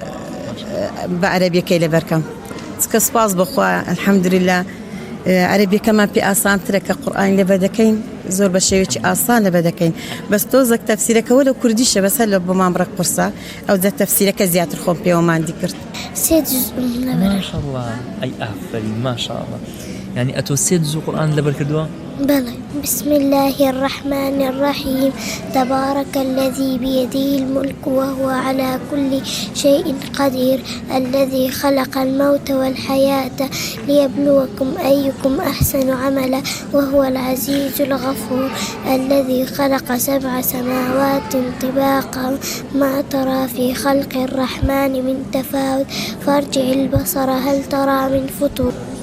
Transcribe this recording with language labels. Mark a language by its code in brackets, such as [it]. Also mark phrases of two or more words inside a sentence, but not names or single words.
[ckb] بە عەرەبیەکەی لەبەرکەم چکە سوپاس بخوا الحەمدولله عەرەبیەکەمان پێ ئاسانترە کە قورئان لەبەر دەکەین زۆر بە شێوەیەکی ئاسان لەبەر دەکەین بەس تۆزێک تەفسیرەکەەوە لە کوردیشە بەسەر لە بۆمان بڕێک قورسە ئەو جە تەفسیرەکە زیاتر خۆم پێوە مادی کرد [ar] ما شاء الله [ckb] أي أفرين [ar] ما شاء الله [ckb] يعني أتو سيد زو قرآن لبر كردوا [ar] بلى بسم الله الرحمن الرحيم تبارك الذي بيده الملك وهو على كل شيء قدير الذي خلق الموت والحياة ليبلوكم أيكم أحسن عملا وهو العزيز الغفور الذي خلق 7 سماوات طباقا ما ترى في خلق الرحمن من تفاوت فارجع البصر هل ترى من فطور